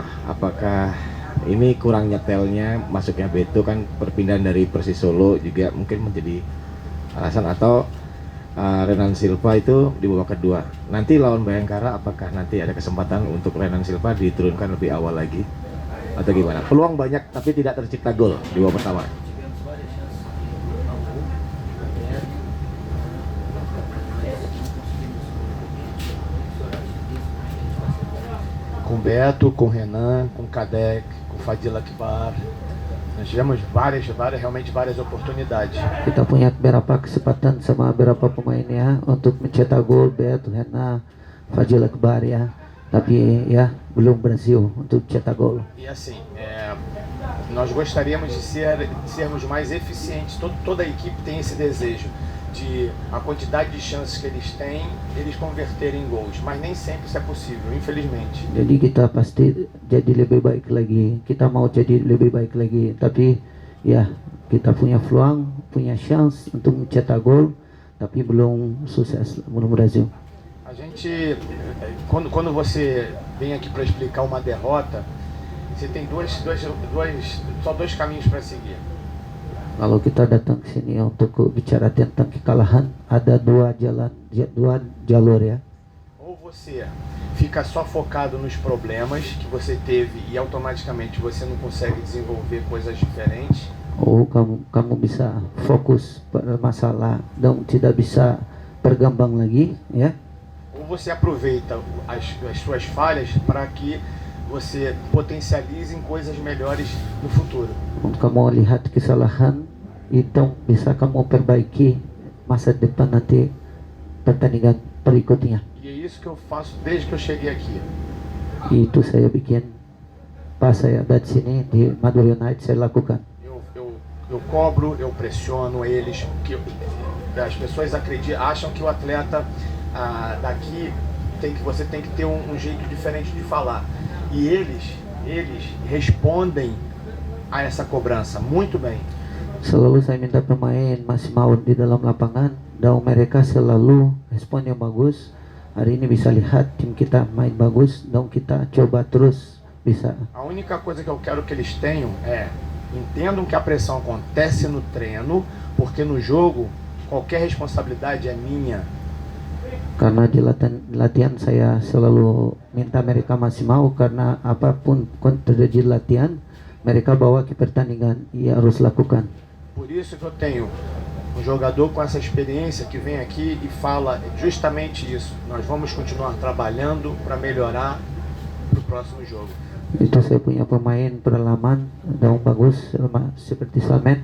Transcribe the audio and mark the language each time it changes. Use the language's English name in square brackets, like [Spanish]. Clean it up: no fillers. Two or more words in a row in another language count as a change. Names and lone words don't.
[Indonesian] Apakah ini kurang nyetelnya masuknya Beto, kan perpindahan dari Persis Solo juga mungkin menjadi alasan, atau Renan Silva itu di babak kedua. Nanti lawan Bayangkara, apakah nanti ada kesempatan untuk Renan Silva diturunkan lebih awal lagi atau gimana? Peluang banyak tapi tidak tercipta gol di babak pertama. [Portuguese] Com Beto, com Renan, com Kadek, com Fadil Akbar. Nós tivemos realmente várias oportunidades. [Indonesian] Kita punya beberapa kesempatan sama beberapa pemain ya untuk mencetak gol, Beto, Renan, Fadil Akbar ya. Tapi ya belum berhasil untuk cetak gol. [Portuguese] E assim, nós gostaríamos de sermos mais eficientes. Toda a equipe tem esse desejo de a quantidade de chances que eles têm, eles converterem em gols, mas nem sempre isso é possível, infelizmente. [Indonesian] Jadi kita pasti jadi lebih baik lagi. Kita mau jadi lebih baik lagi. Tapi ya kita punya peluang, punya chance untuk mencetak gol, tapi belum sukses, belum berhasil. [Portuguese] A gente, quando você vem aqui para explicar uma derrota, você tem só dois caminhos para seguir. [Indonesian] Kalau kita datang ke sini untuk bicara tentang kekalahan, ada dua jalur ya. [Portuguese] Ou você fica só focado nos problemas que você teve e automaticamente você não consegue desenvolver coisas diferentes. [Indonesian] Ou kamu bisa fokus pada masalah dan tidak bisa berkembang lagi ya. [Portuguese] Ou você aproveita as suas falhas para que você potencialize em coisas melhores no futuro. [Indonesian] Kung kamu lihat kesalahan, itu bisa kamu perbaiki masa depan nanti pertandingan berikutnya. [Portuguese] E é isso que eu faço desde que eu cheguei aqui. [Indonesian] Itu saya bikin pas saya ada di sini di Madura United saya lakukan. [Portuguese] Eu cobro, eu pressiono eles, as pessoas acham que o atleta daqui você tem que ter um jeito diferente de falar. E eles respondem a essa cobrança muito bem. [Indonesian] Selalu saya minta pemain masih mau di dalam lapangan, dan mereka selalu respon yang bagus. Hari ini bisa lihat tim kita main bagus, dan kita coba terus bisa. [Portuguese] A única coisa que eu quero que eles tenham entendam que a pressão acontece no treino, porque no jogo qualquer responsabilidade é minha. [Indonesian] Karena di latihan saya selalu minta mereka masih mau, karena apapun terjadi di latihan, mereka bawa ke pertandingan, ia harus lakukan. [Portuguese] Por isso que eu tenho um jogador com essa experiência que vem aqui e fala justamente isso. Nós vamos continuar trabalhando para melhorar para o próximo jogo. [Indonesian] Itu saya punya pemain pengalaman dan bagus seperti Slamet.